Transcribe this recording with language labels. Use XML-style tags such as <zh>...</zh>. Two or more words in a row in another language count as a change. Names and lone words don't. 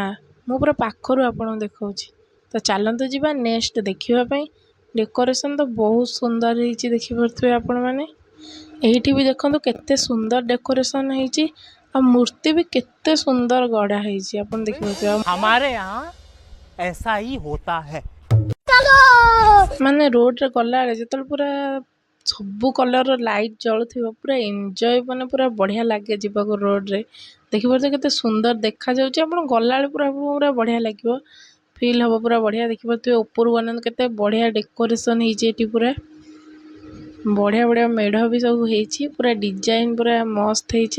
<or>ମୁଁ ପୁରା ପାଖରୁ ଆପଣଙ୍କୁ ଦେଖାଉଛି। ତ ଚାଲନ୍ତୁ ଯିବା ନେକ୍ସଟ ଦେଖିବା ପାଇଁ। ଡେକୋରେସନ୍ ତ ବହୁତ ସୁନ୍ଦର ହେଇଛି ଦେଖିପାରୁଥିବେ ଆପଣମାନେ। ଏଇଠି ବି ଦେଖନ୍ତୁ କେତେ ସୁନ୍ଦର ଡେକୋରେସନ୍ ହେଇଛି। ଆଉ ମୂର୍ତ୍ତି ବି କେତେ ସୁନ୍ଦର ଗଢ଼ା ହେଇଛି ଆପଣ ଦେଖିପାରୁଥିବେ।</or> <hi>हमारे यहाँ ऐसा ही होता है।</hi> <or>ମାନେ ରୋଡ଼ରେ ଗଲାବେଳେ ଯେତେବେଳେ ପୁରା ସବୁ କଲର୍ର ଲାଇଟ୍ ଜଳୁଥିବ ପୁରା ଏନ୍ଜୟ, ମାନେ ପୁରା ବଢ଼ିଆ ଲାଗେ ଯିବାକୁ ରୋଡ଼ରେ। ଦେଖିପାରୁଥିବେ କେତେ ସୁନ୍ଦର ଦେଖାଯାଉଛି। ଆପଣ ଗଲାବେଳେ ପୁରା ବଢ଼ିଆ ଲାଗିବ, ଫିଲ୍ ହେବ ପୁରା ବଢ଼ିଆ। ଦେଖିପାରୁଥିବେ ଉପରୁ ବନାନ୍ତୁ କେତେ ବଢ଼ିଆ ଡେକୋରେସନ୍ ହେଇଛି। ଏଠି ପୁରା ବଢ଼ିଆ ବଢ଼ିଆ ମେଢ଼ ବି ସବୁ ହେଇଛି, ପୁରା ଡିଜାଇନ୍ ପୁରା ମସ୍ତ ହେଇଛି।</or>